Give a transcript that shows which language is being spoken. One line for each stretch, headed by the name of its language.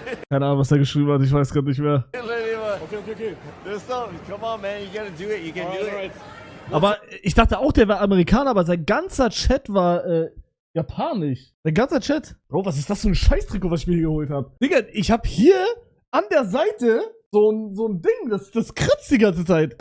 German: Keine Ahnung, was er geschrieben hat, ich weiß gerade nicht mehr. Okay.
English: There's no... Come on, man. You gotta do it. You can do it.
German: Aber ich dachte auch, der wäre Amerikaner, aber sein ganzer Chat war japanisch. Sein ganzer Chat. Bro, was ist das für ein Scheißtrikot, was ich mir hier geholt habe? Digga, ich habe hier an der Seite so ein Ding, das kratzt die ganze Zeit.